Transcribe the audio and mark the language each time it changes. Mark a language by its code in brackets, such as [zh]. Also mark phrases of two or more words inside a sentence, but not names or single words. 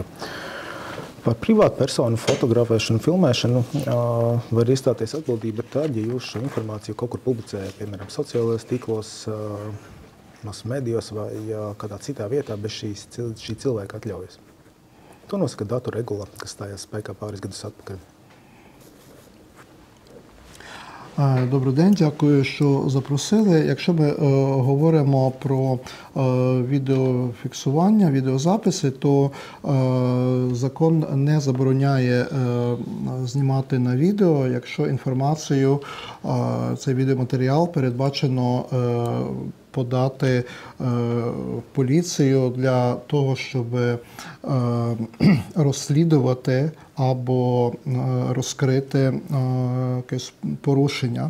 [lv] Par privātu personu fotografēšanu, filmēšanu var iestāties atbildība tad, ja jūs šo informāciju kaut kur publicējat, piemēram, sociālajos tīklos, masu medijos vai kādā citā vietā bez šī cilvēka atļaujas. To nosaka datu regula, kas stājās spēkā pāris gadus atpakaļ. [uk] Добрий день, дякую, що запросили. Якщо ми говоримо про відеофіксування, відеозаписи, то закон не забороняє знімати на відео, якщо інформацію, цей відеоматеріал передбачено подати в поліцію для того, щоб розслідувати або розкрити якесь порушення.